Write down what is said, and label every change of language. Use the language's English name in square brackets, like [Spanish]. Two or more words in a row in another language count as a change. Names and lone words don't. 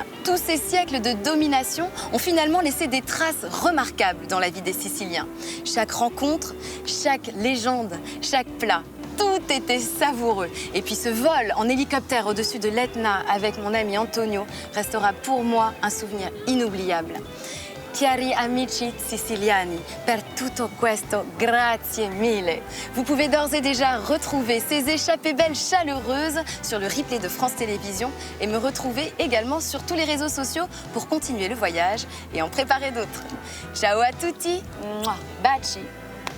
[French] Tous ces siècles de domination ont finalement laissé des traces remarquables dans la vie des Siciliens. Chaque rencontre, chaque légende, chaque plat. Tout était savoureux. Et puis ce vol en hélicoptère au-dessus de l'Etna avec mon ami Antonio restera pour moi un souvenir inoubliable. [Italian] Cari amici siciliani, per tutto questo, grazie mille. [French] Vous pouvez d'ores et déjà retrouver ces échappées belles chaleureuses sur le replay de France Télévisions et me retrouver également sur tous les réseaux sociaux pour continuer le voyage et en préparer d'autres. [Italian] Ciao à tutti, baci.